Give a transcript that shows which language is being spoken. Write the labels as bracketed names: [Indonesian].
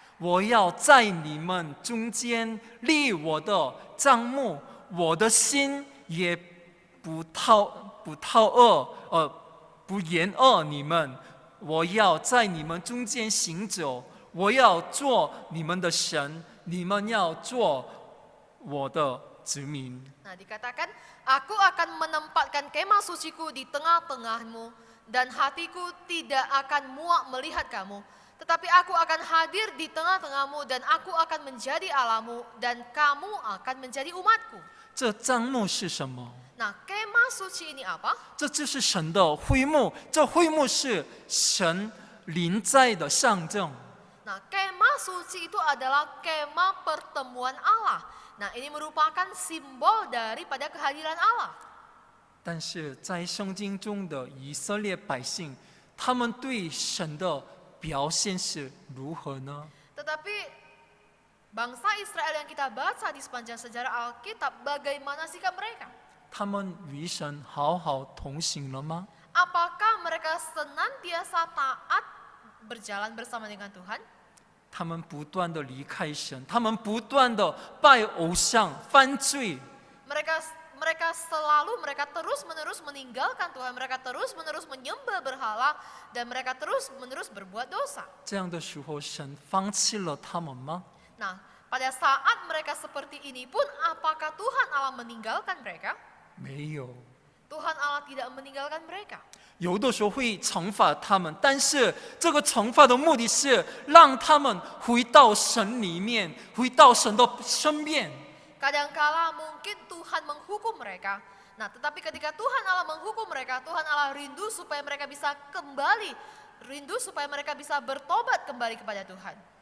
[Chinese] 我要在你们中间立我的帐幕，我的心也不厌恶你们。我要在你们中间行走，我要做你们的神，你们要做我的子民。 [Indonesian] Nah, dikatakan, aku akan menempatkan kemah suciku di tengah-tengahmu, dan hatiku tidak akan muak melihat kamu. Tetapi aku akan hadir di tengah-tengahmu, dan aku akan menjadi Allahmu, dan kamu akan menjadi umatku. [Chinese] 这帐幕是什么？ [Indonesian] Nah, kemah suci ini apa? [Chinese] 这就是神的会幕，这会幕是神临在的象征。 [Indonesian] Nah, kemah suci itu adalah kemah pertemuan Allah. Nah, ini merupakan simbol daripada kehadiran Allah. [Chinese] 但是在圣经中的以色列百姓，他们对神的表现是如何呢？ [Indonesian] Tetapi bangsa Israel yang kita baca di sepanjang sejarah Alkitab, bagaimana sikap mereka? [Chinese] 他们与神好好同行了吗？ [Indonesian] Apakah mereka senantiasa taat berjalan bersama dengan Tuhan? [Chinese] 他们不断的离开神，他们不断的拜偶像、犯罪。 [Indonesian] Mereka terus-menerus meninggalkan Tuhan, mereka terus-menerus menyembah berhala, dan mereka terus-menerus berbuat dosa. [Chinese] 这样的时候，神放弃了他们吗？ [Indonesian] Nah, pada saat mereka seperti ini pun, apakah Tuhan Allah meninggalkan mereka? [Chinese] 没有。 [Indonesian] Tuhan Allah tidak meninggalkan mereka. [Chinese] 有的时候会惩罚他们，但是这个惩罚的目的是让他们回到神里面，回到神的身边。 [Indonesian] Kadangkala mungkin Tuhan menghukum mereka, Nah, tetapi ketika Tuhan Allah menghukum mereka, Tuhan Allah rindu supaya mereka bisa kembali, rindu supaya mereka bisa bertobat kembali kepada Tuhan.